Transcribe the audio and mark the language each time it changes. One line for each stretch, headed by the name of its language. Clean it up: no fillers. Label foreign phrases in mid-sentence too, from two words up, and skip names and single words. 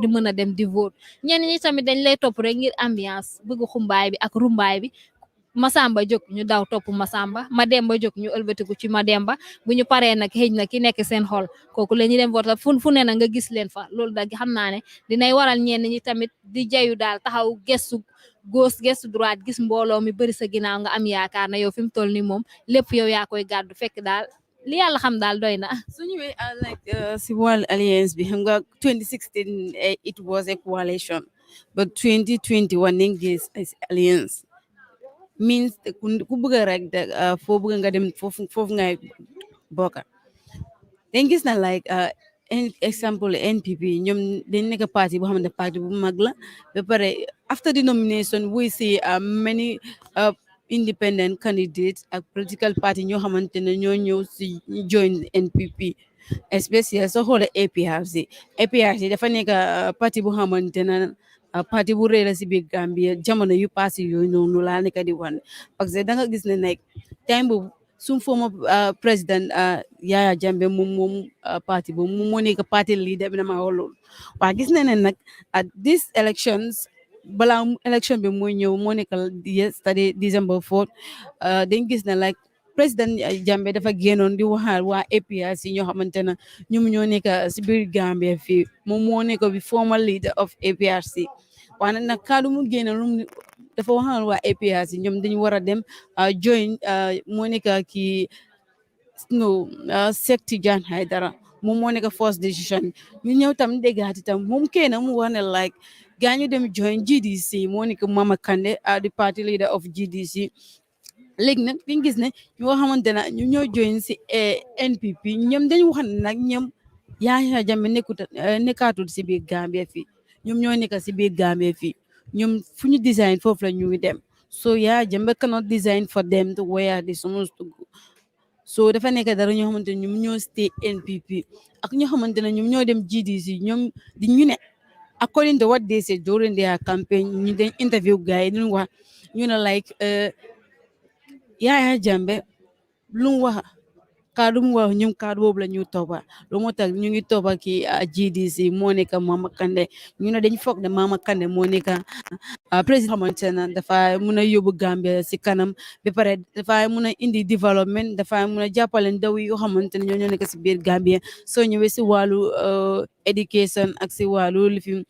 Wolof: di mën a dem di vote ñenn ñi tamit dañ lay topp rek ngir ambiance bëgg xumbaay bi ak rumbaay bi Masamba jóg ñu daw topp Masamba Mademba jóg ñu ëlbatiku ci Mademba bu ñu paree nag xëy na ki nekk seen xol kooku la ñuy dem vote fu ne na nga gis leen fa loolu da xam naa ne dinay waral ñenn ñi tamit di jayu daal taxaw gestu gauche gestu droite gis mbooloo mi bëri sa ginnaaw nga am yaakaar na yow fi mu toll nii moom lépp yow yaa koy gàddu fekk daal li yàlla xam daal doy na. su ñëwee like si wàllu alliance bi xam nga 2016
English: it was a coalition
Wolof: but 2021 nañ gis alliance means ku bëgg rek foo bëgg nga dem foofu ngay bokka dañ gis na like exemple NPP ñoom dañ nekk parti boo xamante parti bu mag la ba pare
English: after the nomination we see many independent candidates
Wolof: ak
English: political party
Wolof: ñoo xamante ne ñoo ñëw si join NPP especially soo xoolee APRC dafa nekk parti bu xamante ne parti bu rëy la si biir Gambia jamono yu passé yooyu noonu laa nekk di wan parce que da nga gis ne nag time boobu suñ former président Yaya Jammeh moom parti boobu moom moo nekk parti leader bi dama wax loolu waaye gis na ne nag
English: at these elections
Wolof: balaa election bi mooy ñëw moo nekk yesterday December 4 dañ gis ne like président Jammeh dafa génnoon di waxaal waa APRC ñoo xamante ne ñoom ñoo nekk si biir Gambia fii moom moo nekk bi
English: former leader of APRC
Wolof: waaye nag kaddu mu génne lu dafa waxal waa APRC ñoom dañu war a dem join moo nekk kii Seck Tidiane Haidara moom moo nekk
English: first decision
Wolof: ñu ñëw tam déggaati tam moom kenn mu wax ne like gaa ñu dem join GDC moo nekk Mama Kandeh
English: the party leader of
Wolof: GDC léegi nag dañ gis ne ñoo xamante ne ñu ñoo join si NPP ñoom dañu wax ne nag ñoom Yaya Jammeh nekkaatul si biir Gambia fii ñoom ñoo nekk si biir Gambia fii ñoom fu ñu design foofu la ñuy dem
English: so Yaya Jammeh cannot design for them to where they supposed to go so
Wolof: dafa nekk dara ñoo xamante ne ñoom ñoo stay NPP ak ñoo xamante ne ñoom ñoo dem GDC ñoom di ñu ne
English: according to what they said during their campaign
Wolof: ñu dañ interview guys yi ñu wax ñu ne like Yaya Jammeh lu mu wax kaddu mu wax ñoom kaddu boobu la ñu toppa lu moo tax ñu ngi toppa ki GDC moo nekk Mama Kandeh ñu ne dañ foog ne Mama Kandeh moo nekk président xamante ne dafa mun a yóbbu Gambia si kanam ba pare dafa mun a indi développement dafa mun a jàppale ndaw yi yoo xamante ne ñoo nekk si biir Gambia soo ñëwee si wàllu education ak si wàllu li fi